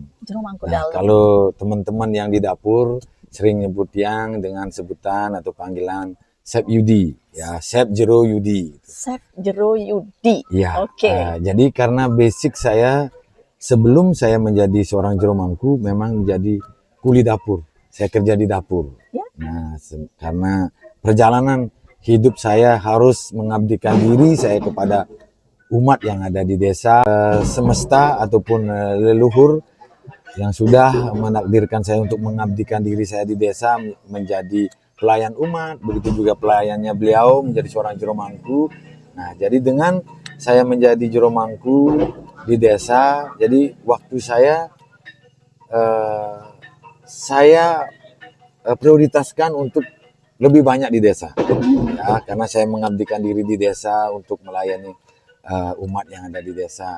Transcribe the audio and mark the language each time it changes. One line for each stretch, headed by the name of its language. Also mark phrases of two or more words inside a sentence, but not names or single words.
Indonesian: Jero Mangku Nah, Dalam. kalau teman-teman yang di dapur sering nyebut tiang dengan sebutan atau panggilan Chef Yudi, ya Chef Jero Yudi. Chef Jero Yudi. Ya, Oke. jadi karena basic saya sebelum saya menjadi seorang jero mangku memang menjadi kuli dapur. Saya kerja di dapur. Ya. Nah, karena perjalanan hidup saya harus mengabdikan diri saya kepada umat yang ada di desa, semesta ataupun leluhur yang sudah menakdirkan saya untuk mengabdikan diri saya di desa menjadi pelayan umat, begitu juga pelayannya beliau menjadi seorang jero mangku. Nah, jadi dengan saya menjadi jero mangku di desa, jadi waktu saya prioritaskan untuk lebih banyak di desa, ya, karena saya mengabdikan diri di desa untuk melayani umat yang ada di desa.